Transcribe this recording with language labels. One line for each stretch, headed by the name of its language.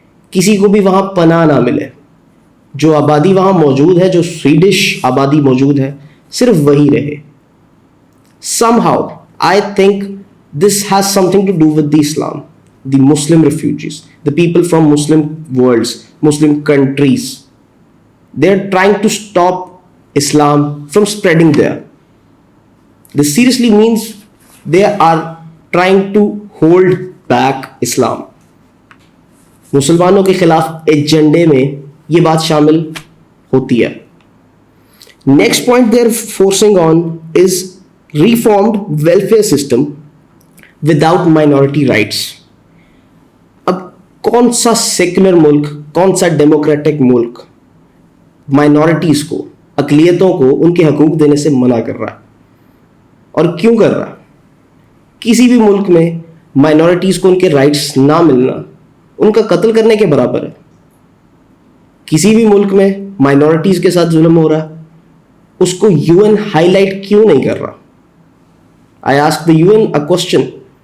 Urdu: کسی کو بھی وہاں پناہ نہ ملے۔ جو آبادی وہاں موجود ہے، جو سویڈش آبادی موجود ہے، صرف وہی رہے۔
English: somehow I think this has something to do with the Islam, the Muslim refugees, the people from Muslim worlds, Muslim countries. They're trying to stop Islam from spreading there. This seriously means they are trying to hold back Islam.
Urdu: مسلمانوں کے خلاف ایجنڈے میں یہ بات شامل ہوتی ہے۔
English: Next point they're forcing on is reformed welfare system without minority rights.
Urdu: اب کون سا سیکولر ملک، کون سا ڈیموکریٹک ملک مائنورٹیز کو، اقلیتوں کو ان کے حقوق دینے سے منع کر رہا ہے؟ اور کیوں کر رہا ہے؟ کسی بھی ملک میں مائنورٹیز کو ان کے رائٹس نہ ملنا ان کا قتل کرنے کے برابر ہے۔ کسی بھی ملک میں مائنورٹیز کے ساتھ ظلم ہو رہا ہے، اس کو یو این ہائی لائٹ کیوں نہیں کر رہا؟
English: I ask the UN a question.